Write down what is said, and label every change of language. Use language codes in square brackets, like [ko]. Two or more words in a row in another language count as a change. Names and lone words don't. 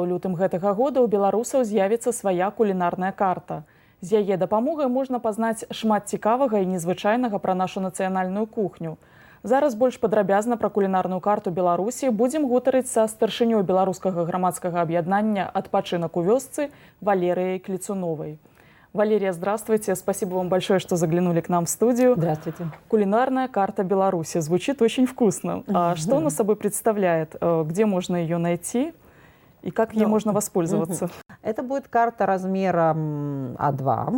[be] У лютым гэтага года ў беларусаў з'явіцца свая кулінарная карта. З яе дапамогай можна пазнаць шмат цікавага і незвычайнага пра нашу нацыянальную кухню. Зараз больш падрабязна пра кулінарную карту Беларусі будзем гутарыць са старшынёй беларускага грамадскага аб'яднання «Адпачынак у вёсцы» Валерыяй Клецуновой. [ru] Валерия, здравствуйте. Спасибо вам большое, что заглянули к нам в студию. Здравствуйте. Кулинарная карта Беларуси. Звучит очень вкусно. А что она собой представляет? Где можно ее найти? И как ей можно воспользоваться? Это будет карта размером А2.